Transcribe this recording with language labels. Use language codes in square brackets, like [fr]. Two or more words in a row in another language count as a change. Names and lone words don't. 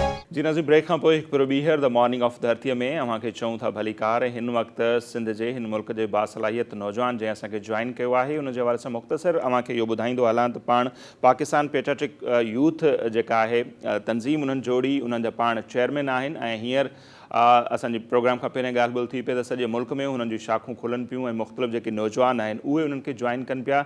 [sd] जी नाज़रीन, ब्रेक खां पोइ हिकु ॿीहर द मॉर्निंग ऑफ धरतीअ में अव्हांखे चऊं था भलीकार। हिन वक़्तु सिंध जे हिन मुल्क जे बासलाहियत नौजवान जंहिं असांखे जॉइन कयो आहे उन जे हवाले सां मुख़्तसर अव्हांखे इहो ॿुधाईंदो हलां त पाण पाकिस्तान पेट्रियोटिक यूथ जेका आहे तंज़ीम उन्हनि जोड़ी, उन्हनि जा पाण चेयरमैन आहिनि ऐं हींअर असांजे प्रोग्राम खां पहिरियों ॻाल्हि ॿोल थी पई त सॼे मुल्क में उन्हनि जूं शाखूं खुलनि पियूं ऐं मुख़्तलिफ़ जेके नौजवान आहिनि उहे उन्हनि खे जॉइन कनि पिया।